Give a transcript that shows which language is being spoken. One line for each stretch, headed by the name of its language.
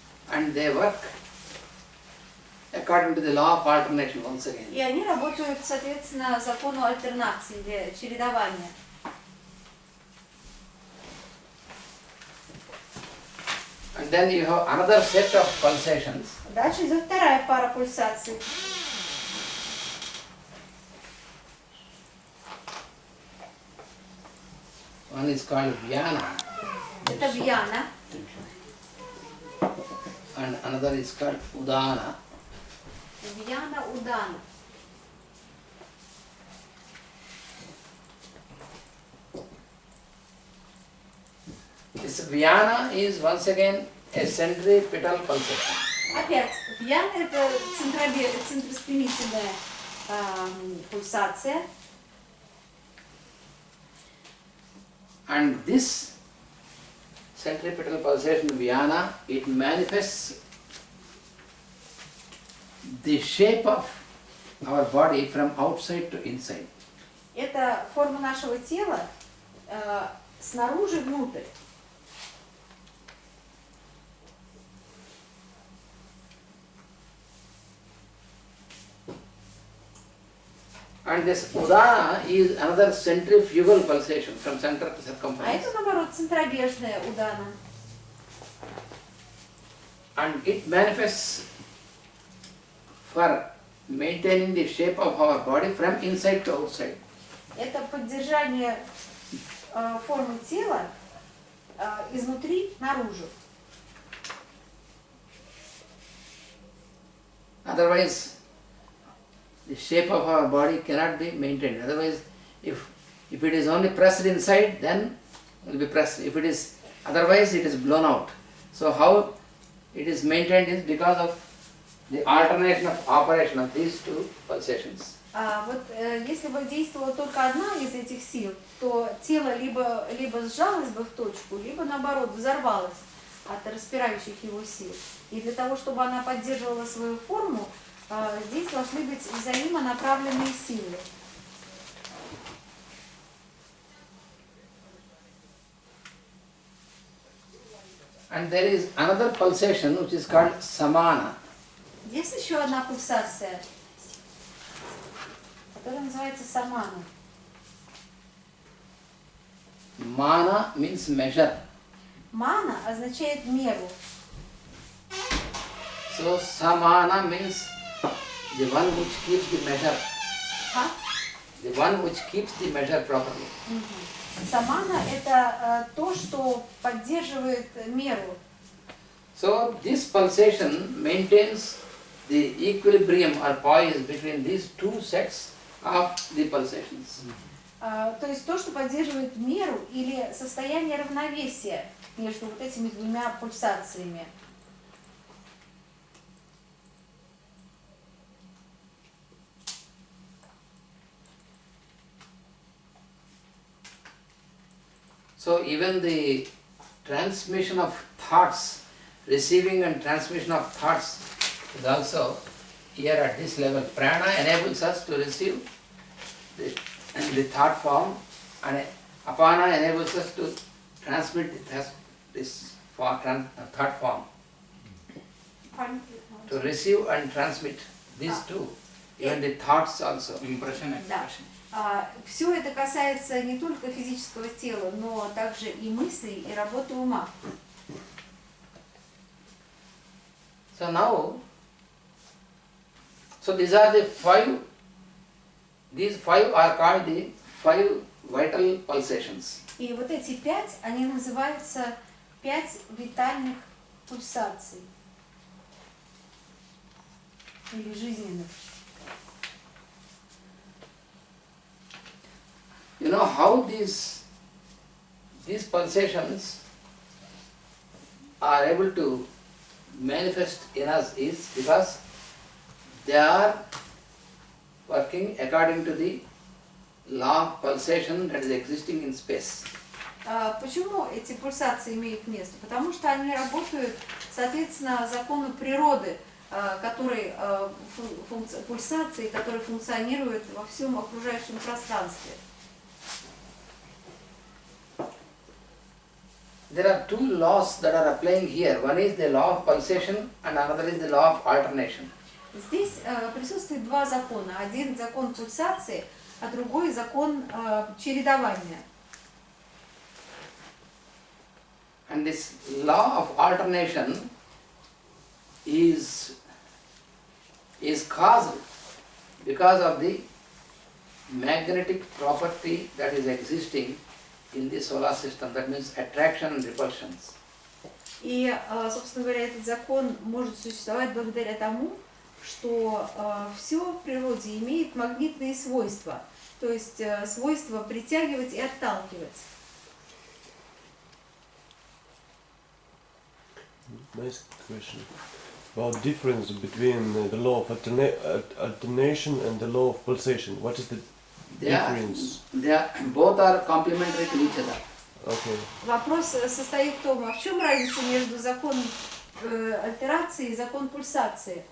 English: And they work according to the law of alternation once again.
Russian: И они работают, соответственно, закону альтернации или чередования.
English: And then you have another set of pulsations.
Russian: Дальше идет вторая пара пульсаций.
English: One is called Vyana
Russian: Это вьяна,
English: and another is called Udana.
Russian: вьяна удана.
English: This Vyana is once again a centripetal pulsation.
Russian: Опять, вьяна это центростремительная пульсация.
English: And this centripetal pulsation Vyana, it manifests the shape of our body from outside to inside.
Russian: Это форма нашего тела снаружи внутрь.
English: And this Udana is another centrifugal pulsation from center to
Russian: А
English: circumference.
Russian: это, наоборот, центробежная удана.
English: And it manifests for maintaining the shape of our body from inside to outside.
Russian: Это поддержание формы тела изнутри наружу.
English: Otherwise, the shape of our body cannot be maintained. Otherwise, if it is only pressed inside, then will be pressed. If it is otherwise, it is blown out. So how it is maintained is because of the alternation of operation of these two pulsations.
Russian: Вот если бы действовала только одна из этих сил, то тело либо сжалось бы в точку, либо наоборот взорвалось от распирающих его сил. И для того, чтобы она поддерживала свою форму, здесь должны быть взаимонаправленные силы.
English: And there is another pulsation which is called samana.
Russian: Есть еще одна пульсация, которая называется самана.
English: Mana means measure.
Russian: Мана означает меру.
English: So samana means the one which keeps the measure.
Russian: А?
English: The one which keeps the measure properly.
Russian: Самана это то, что поддерживает меру.
English: So this pulsation maintains the equilibrium or poise between these two sets of the pulsations.
Russian: То есть то, что поддерживает меру или состояние равновесия между вот этими двумя пульсациями.
English: So even the transmission of thoughts, receiving and transmission of thoughts is also here at this level. Prana enables us to receive the thought form, and apana enables us to transmit this thought form. To receive and transmit these two, even the thoughts also. Impression,
Russian: Да.
English: expression.
Russian: Все это касается не только физического тела, но также и мыслей, и работы ума.
English: So now, so these are the five, these five are called the five vital pulsations.
Russian: И вот эти 5, они называются 5 витальных пульсаций. Или жизненных.
English: You know how these pulsations are able to manifest in us is because they are working according to the law of pulsation that is existing in space.
Russian: Почему эти пульсации имеют место? Потому что они работают, соответственно, закону природы, который, пульсации, которые функционируют во всем окружающем пространстве.
English: There are two laws that are applying here. One is the law of pulsation and another is the law of alternation.
Russian: Здесь присутствует два закона. Один закон пульсации, а другой закон чередования.
English: And this law of alternation is caused because of the magnetic property that is existing in the solar system, that means attraction and repulsions.
Russian: И, собственно говоря, этот закон может существовать благодаря тому, что все в природе имеет магнитные свойства, то есть свойства притягивать и отталкивать.
English: Nice question. About difference between the law of alternation and the law of pulsation. What is the difference? Both are complementary to each other. Okay.
Russian: Вопрос состоит в том, а в чем разница между законом альтерации и законом пульсации?